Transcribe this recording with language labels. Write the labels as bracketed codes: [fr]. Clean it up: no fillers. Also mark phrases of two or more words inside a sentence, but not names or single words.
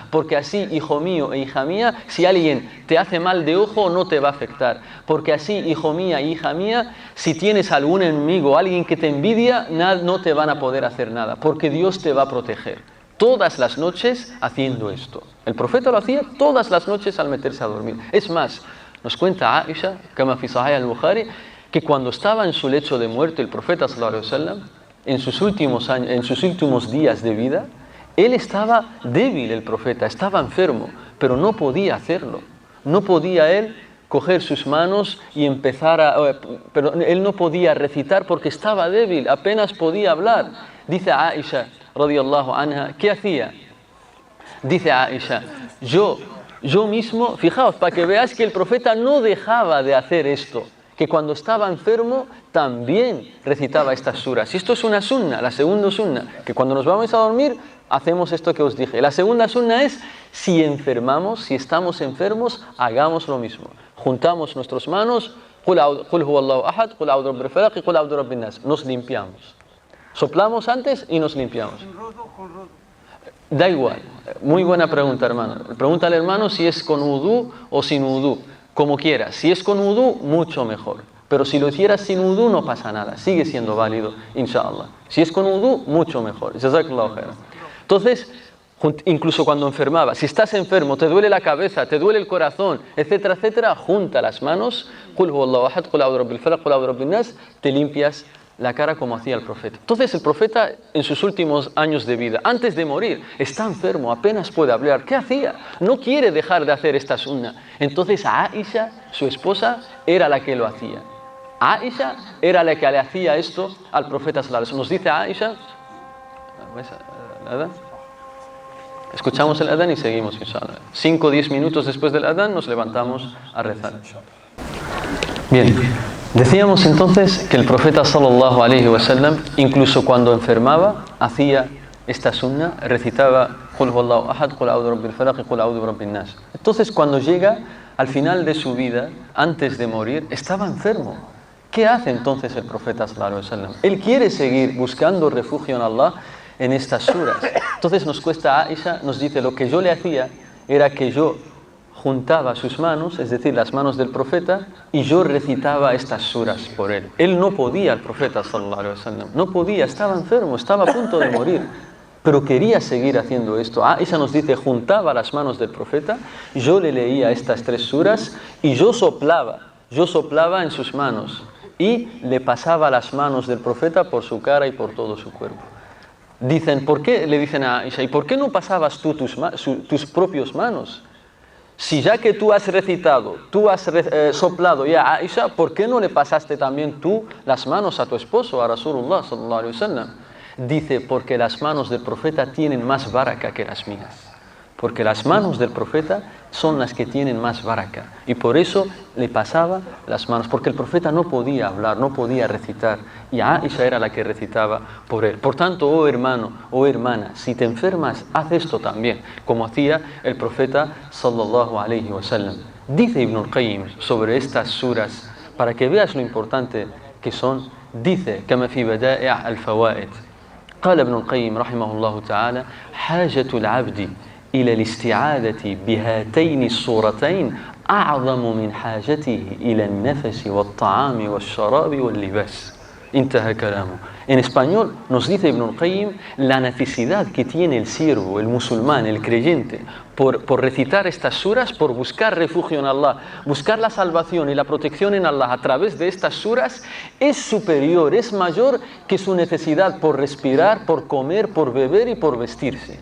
[es] Porque así, hijo mío e hija mía, si alguien te hace mal de ojo, no te va a afectar. Porque así, hijo mía, hija mía, si tienes algún enemigo, alguien que te envidia, no te van a poder hacer nada. Porque Dios te va a proteger. Todas las noches haciendo esto. El profeta lo hacía todas las noches al meterse a dormir. Es más, nos cuenta Aisha, [ar] كما في صحيح البخاري, [es] que cuando estaba en su lecho de muerte el profeta [ar] صلى الله عليه وسلم, [es] en sus últimos días de vida, él estaba débil, el profeta, estaba enfermo, pero no podía hacerlo. No podía él coger sus manos y pero él no podía recitar porque estaba débil, apenas podía hablar. Dice Aisha [ar] رضي الله عنها, [es] ¿qué hacía? Dice Aisha, yo mismo, fijaos, para que veáis que el profeta no dejaba de hacer esto, que cuando estaba enfermo también recitaba estas suras. Y esto es una sunna, la segunda sunna, que cuando nos vamos a dormir hacemos esto que os dije. La segunda sunna es, si enfermamos, si estamos enfermos, hagamos lo mismo. Juntamos nuestras manos, [ar] قل هو الله أحد قل أعوذ برب الفلق y قل أعوذ برب الناس. [es] Nos limpiamos. Soplamos antes y nos limpiamos. Da igual. Muy buena pregunta, hermano. Pregunta al hermano si es con udú o sin udú. Como quieras. Si es con udú, mucho mejor. Pero si lo hicieras sin udú, no pasa nada. Sigue siendo válido, inshallah. Si es con udú, mucho mejor. [ar] جزاك الله خيرا. [es] Entonces, incluso cuando enfermaba, si estás enfermo, te duele la cabeza, te duele el corazón, etcétera, etcétera, junta las manos, [ar] قل هو الله أحد قل أعوذ برب الفلق قل أعوذ برب الناس, [es] te limpias la cara como hacía el profeta. Entonces el profeta en sus últimos años de vida, antes de morir, está enfermo, apenas puede hablar. ¿Qué hacía? No quiere dejar de hacer esta sunna. Entonces Aisha, su esposa, era la que lo hacía. Aisha era la que le hacía esto al profeta [ar] صلى الله عليه وسلم. [es] Nos dice Aisha, escuchamos el adán y seguimos, inshallah. 5 o 10 minutos después del adán nos levantamos a rezar. Bien, decíamos entonces que el profeta [ar] صلى الله عليه وسلم, [es] incluso cuando enfermaba, hacía esta sunna, recitaba [ar] قل هو الله أحد قل أعوذ برب الفلق [es] y [ar] قل أعوذ برب الناس. [es] Entonces cuando llega al final de su vida, antes de morir, estaba enfermo. ¿Qué hace entonces el profeta [ar] صلى الله عليه وسلم? [es] Él quiere seguir buscando refugio en Allah en estas suras. Entonces nos cuesta Aisha, nos dice, lo que yo le hacía era que yo juntaba sus manos, es decir, las manos del profeta, y yo recitaba estas suras por él. Él no podía, el profeta [ar] صلى الله عليه وسلم, [es] no podía, estaba enfermo, estaba a punto de morir, pero quería seguir haciendo esto. Aisha nos dice, juntaba las manos del profeta, yo le leía estas 3 suras y yo soplaba en sus manos y le pasaba las manos del profeta por su cara y por todo su cuerpo. Dicen, ¿por qué? Le dicen a Aisha, ¿y por qué no pasabas tú tus propias manos? Si ya que tú has recitado, tú has soplado ya a Aisha, ¿por qué no le pasaste también tú las manos a tu esposo, [ar] a رسول الله صلى الله عليه وسلم? [es] Dice, porque las manos del profeta tienen más baraka que las mías. Porque las manos del profeta son las que tienen más baraka. Y por eso le pasaba las manos. Porque el profeta no podía hablar, no podía recitar. Y Aisha era la que recitaba por él. Por tanto, oh hermano, oh hermana, si te enfermas, haz esto también. Como hacía el profeta [ar] صلى الله عليه وسلم. [es] Dice Ibn al-Qayyim sobre estas suras, para que veas lo importante que son, dice, [ar] كما في بدائع الفوائد. قال ابن القيم رحمه الله تعالى: حاجة العبد إلى الاستعاذة بهاتين الصورتين أعظم من حاجته إلى النفس والطعام والشراب واللباس. انتهى كلامه. [es] En español nos dice Ibn al-Qayyim la necesidad que tiene el siervo, el musulmán, el creyente, por recitar estas suras, por buscar refugio en Allah, buscar la salvación y la protección en Allah a través de estas suras, es superior, es mayor que su necesidad por respirar, por comer, por beber y por vestirse.